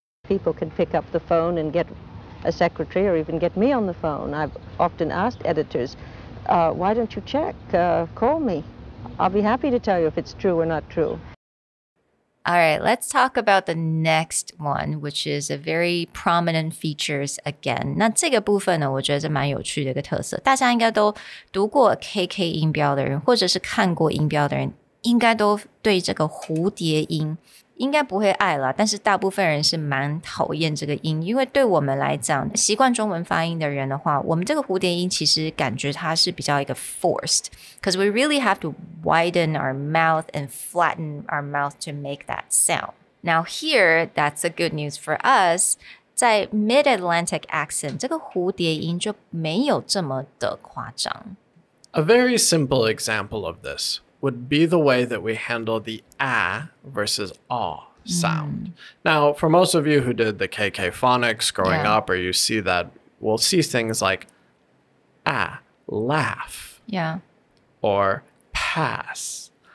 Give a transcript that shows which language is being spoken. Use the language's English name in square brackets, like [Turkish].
[English] People can pick up the phone and get a secretary or even get me on the phone. I've often asked editors, why don't you check? Call me. I'll be happy to tell you if it's true or not true. All right, let's talk about the next one, which is a very prominent features again. [Chinese] 那这个部分呢，我觉得是蛮有趣的一个特色。大家应该都读过 KK 音标的人，或者是看过音标的人，应该都对这个蝴蝶音应该不会爱啦，但是大部分人是蛮讨厌这个音，因为对我们来讲，习惯中文发音的人的话，我们这个蝴蝶音其实感觉它是比较一个 [English] forced, because we really have to widen our mouth and flatten our mouth to make that sound. Now here, that's the good news for us. [Chinese] 在 Mid-Atlantic accent, 这个蝴蝶音就没有这么的夸张。 [English] A very simple example of this would be the way that we handle the ah versus aw sound. Now, for most of you who did the KK phonics growing up, or you see that, we'll see things like ah, laugh, or pass.